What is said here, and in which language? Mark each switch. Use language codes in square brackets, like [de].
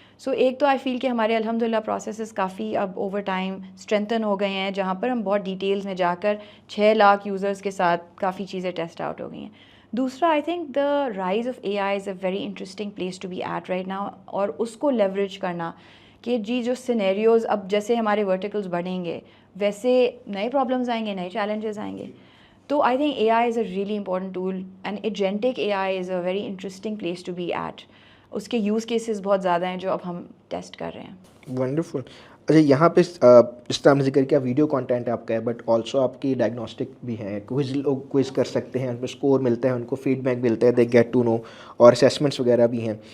[ur] سو ایک تو آئی فیل کہ ہمارے الحمدللہ پروسیسز کافی اب اوور ٹائم اسٹرینتھن ہو گئے ہیں، جہاں پر ہم بہت ڈیٹیلز میں جا کر 6 لاکھ یوزرس کے ساتھ کافی چیزیں ٹیسٹ آؤٹ ہو گئی ہیں. دوسرا، [en] I think the rise of A I is a very interesting place to be at right now, [ur] اور اس کو لیوریج کرنا کہ جی جو سینیریوز اب جیسے ہمارے ورٹیکلز بڑھیں گے ویسے نئے پرابلمز آئیں گے، نئے چیلنجز آئیں گے. [en] تو I think A I is a really important tool, and agentic A I is a very interesting place to be at. [ur] اس کے یوز کیسز بہت زیادہ ہیں جو اب ہم ٹیسٹ کر رہے ہیں. [en] Wonderful. [ur] اچھا یہاں پہ اس طرح ہم نے ذکر کیا ویڈیو کانٹینٹ آپ کا ہے، بٹ آلسو آپ کی ڈائگنوسٹک بھی ہیں، لوگ کوئز کر سکتے ہیں، ان پہ اسکور ملتا ہے، ان کو فیڈ بیک ملتا ہے، [en] they get to know, [ur] اور اسیسمنٹس وغیرہ بھی ہیں.